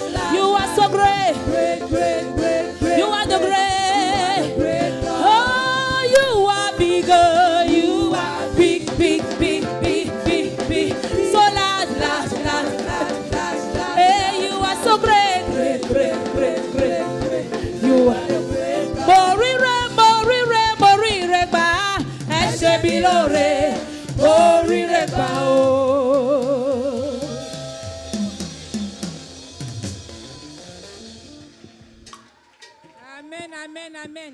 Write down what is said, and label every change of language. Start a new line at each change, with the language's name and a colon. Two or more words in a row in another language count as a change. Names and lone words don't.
English: You are so great. You are the great. Oh, you are bigger. You are big, big, big, big, big, big. So large, large, large, large, large. Hey, you are so great. Great, great, great, great, great. You are the great.
Yoruba: Morire, morire, morire ba. Eshe bilore. Morire ba oh.
English: Amen, amen, amen.